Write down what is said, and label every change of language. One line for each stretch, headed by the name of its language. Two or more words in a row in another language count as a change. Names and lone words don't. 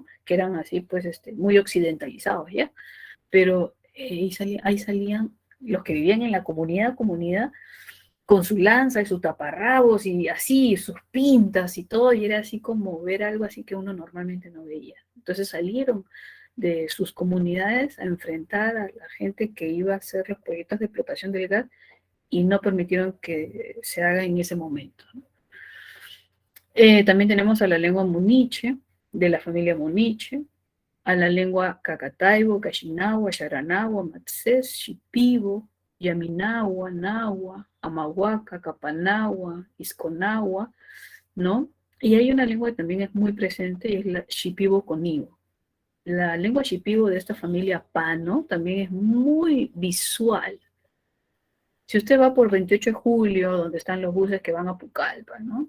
Spanish: Que eran así, pues, muy occidentalizados, ¿ya? Pero ahí salían los que vivían en la comunidad, con su lanza y sus taparrabos y así, sus pintas y todo, y era así como ver algo así que uno normalmente no veía. Entonces salieron de sus comunidades a enfrentar a la gente que iba a hacer los proyectos de explotación del gas y no permitieron que se haga en ese momento, ¿no? También tenemos a la lengua muniche, de la familia muniche, a la lengua Cacataibo, Cachinagua, Yaranagua, Matzés, Shipibo, Yaminagua, Nahua, Amahuaca, Capanagua, Isconagua, ¿no? Y hay una lengua que también es muy presente y es la Shipibo Conibo. La lengua Shipibo de esta familia Pano también es muy visual, Si usted va por 28 de julio, donde están los buses que van a Pucallpa, ¿no?